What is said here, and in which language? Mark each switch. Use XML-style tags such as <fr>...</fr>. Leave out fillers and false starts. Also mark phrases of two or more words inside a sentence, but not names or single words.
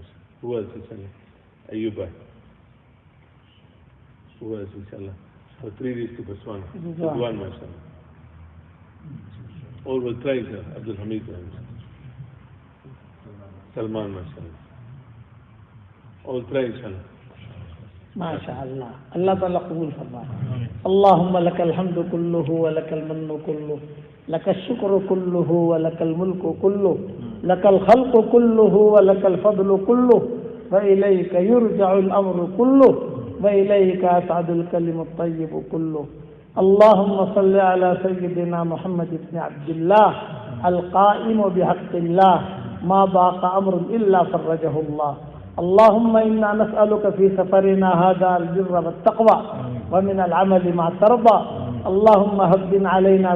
<en>Who else inshallah? Ayub bhai. Who else inshallah? For 3 days to Botswana. Ridwan mashallah. All will try inshallah. Abdul Hamid bhai. Salman mashallah. All try inshallah.</en> <ur>ماشاء اللہ، اللہ تعالیٰ قبول فرمائے۔</ur> <ar>اللہم لک الحمد کلہ ولک المن کلہ، لک الشکر کلہ ولک الملک کلہ، لک الخلق کلہ ولک الفضل کلہ، وإلیک یرجع الامر کلہ، وإلیک یصعد الکلم الطیب کلہ۔ اللہم صل علی سیدنا محمد بن عبد اللہ القائم بحق اللہ، ما ضاق امر الا فرجہ اللہ۔ اللهم إنا نسألك في سفرنا هذا البر والتقوى ومن العمل ما ترضى، اللهم هبن علينا</ar>